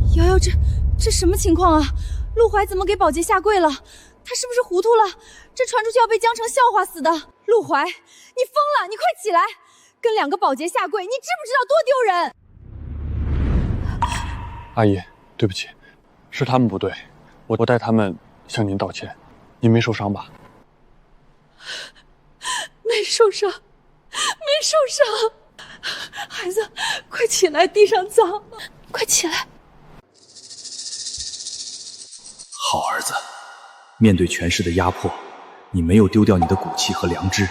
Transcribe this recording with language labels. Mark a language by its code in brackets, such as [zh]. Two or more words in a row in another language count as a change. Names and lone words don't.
[zh] 呦，這什麼情況啊？陆懷怎麼給寶潔下跪了？他是不是糊塗了？這傳出去要被江城笑話死的。陸懷，你瘋了！你快起來！跟2個寶潔下跪，你知不知道多丟人？阿姨，对不起，是他們不對，我代他們向您道歉。您沒受傷吧？沒受傷，沒受傷。孩子，快起來，地上髒，快起來。好兒子，面對权勢的壓迫，你沒有丟掉你的骨氣和良知。